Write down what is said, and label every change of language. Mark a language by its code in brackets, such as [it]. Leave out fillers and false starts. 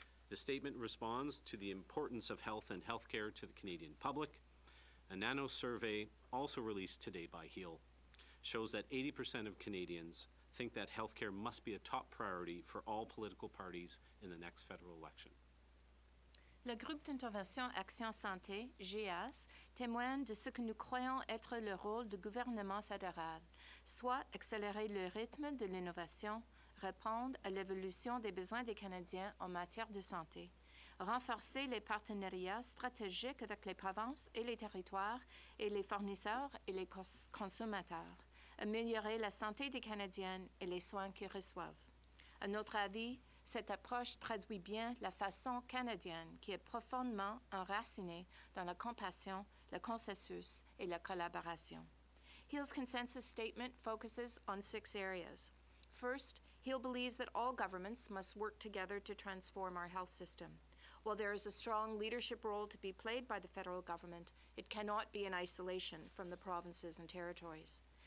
[en] The statement responds to the importance of health and healthcare to the Canadian public. A NANO survey, also released today by HEAL, shows that 80% of Canadians think that healthcare must be a top priority for all political parties in the next federal election. [fr] Le groupe d'intervention Action Santé, GAS, témoigne de ce que nous croyons être le rôle du gouvernement fédéral, soit accélérer le rythme de l'innovation, répondre à l'évolution des besoins des Canadiens en matière de santé, renforcer les partenariats stratégiques avec les provinces et les territoires et les fournisseurs et les consommateurs, améliorer la santé des Canadiens et les soins qu'ils reçoivent. À notre avis, cette approche traduit bien la façon canadienne qui est profondément enracinée dans la compassion, le consensus et la collaboration. [en] HEAL's consensus statement focuses on 6 areas. First, HEAL believes that all governments must work together to transform our health system. While there is a strong leadership role to be played by the federal government, it cannot be in isolation from the provinces and territories.